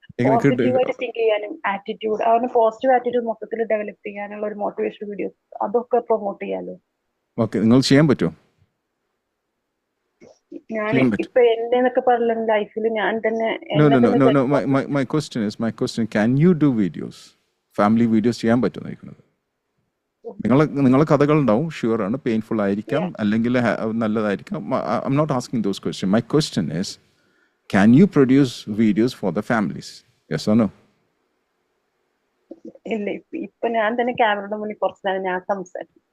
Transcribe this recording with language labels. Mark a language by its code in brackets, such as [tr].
[ml] പോസിറ്റീവായിട്ട് തിങ്ക് ചെയ്യാനും ആറ്റിറ്റ്യൂഡ്, അവന് പോസിറ്റീവ് ആറ്റിറ്റ്യൂഡ് മൊത്തത്തിൽ ഡെവലപ്പ് ചെയ്യാനുള്ള ഒരു മോട്ടിവേഷൻ വീഡിയോസ് അതൊക്കെ പ്രൊമോട്ട് ചെയ്യാലോ. ഓക്കെ, നിങ്ങൾ ചെയ്യാൻ പറ്റുമോ? ഞാൻ ഇപ്പൊ എന്റെ പറഞ്ഞ ലൈഫിൽ ഞാൻ തന്നെ [en] my question, can you do videos, family videos [ml] ചെയ്യാൻ പറ്റുമോ നോക്കുന്നത്? നിങ്ങളെ കഥകൾ ഉണ്ടാവും, ഷുവർ ആണ്, പെയിൻഫുൾ ആയിരിക്കാം, അല്ലെങ്കിൽ നല്ലതായിരിക്കാം. [en] I'm not asking those question. My question is, can you produce videos for the families? Yes or no? [ml] ഇല്ല, ഇപ്പൊ ഞാൻ തന്നെ ക്യാമറയുടെ മുന്നിൽ കുറച്ച് ഞാൻ സംസാരിക്കും.